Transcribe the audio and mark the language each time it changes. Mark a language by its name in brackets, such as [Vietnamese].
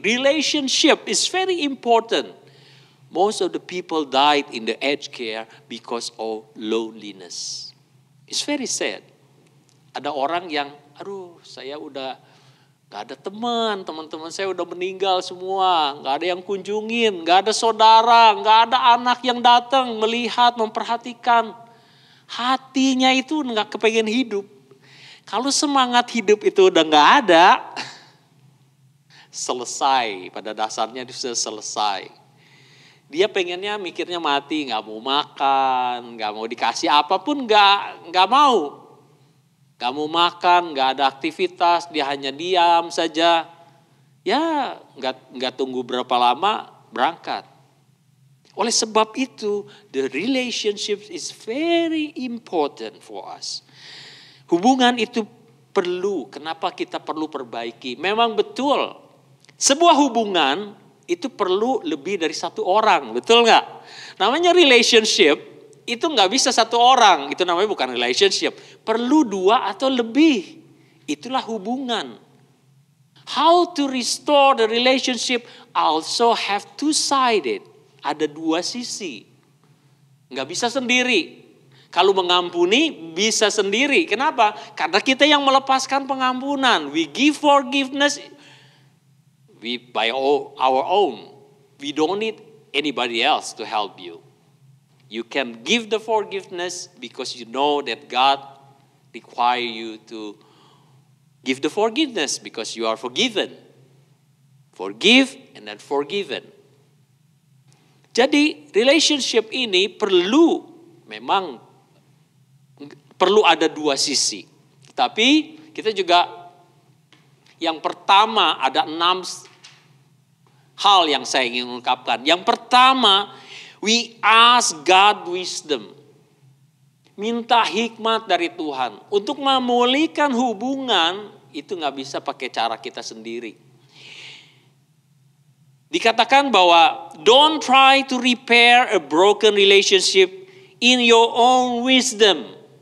[English] Relationship is very important. Most of the people died in the aged care because of loneliness. It's very sad. [Indonesian] Ada orang yang, saya udah gak ada teman-teman saya udah meninggal semua, gak ada yang kunjungin, gak ada saudara, gak ada anak yang datang melihat, memperhatikan. Hatinya itu gak kepengen hidup. Kalau semangat hidup itu udah gak ada, selesai, pada dasarnya itu sudah selesai. Dia pengennya mikirnya mati, gak mau makan, gak mau dikasih apapun, gak mau. Gak mau makan, gak ada aktivitas, dia hanya diam saja. Ya gak tunggu berapa lama berangkat. Oleh sebab itu, [English] the relationship is very important for us. [Indonesian] Hubungan itu perlu, kenapa kita perlu perbaiki? Memang betul, sebuah hubungan itu perlu lebih dari satu orang, betul gak? Namanya relationship. Itu nggak bisa satu orang, itu namanya bukan relationship. Perlu dua atau lebih, itulah hubungan. [English] How to restore the relationship also have two-sided. [Indonesian] Ada dua sisi. Nggak bisa sendiri. Kalau mengampuni bisa sendiri. Kenapa? Karena kita yang melepaskan pengampunan. [English] We give forgiveness by our own. We don't need anybody else to help you. You can give the forgiveness because you know that God requires you to give the forgiveness because you are forgiven. Forgive and then forgiven. [Indonesian] Jadi relationship ini memang perlu ada dua sisi. Tapi kita juga yang pertama ada 6 hal yang saya ingin ungkapkan. Yang pertama, [English] we ask God wisdom. [Indonesian] Minta hikmat dari Tuhan. Untuk memulihkan hubungan itu gak bisa pakai cara kita sendiri. Dikatakan bahwa [English] don't try to repair a broken relationship in your own wisdom.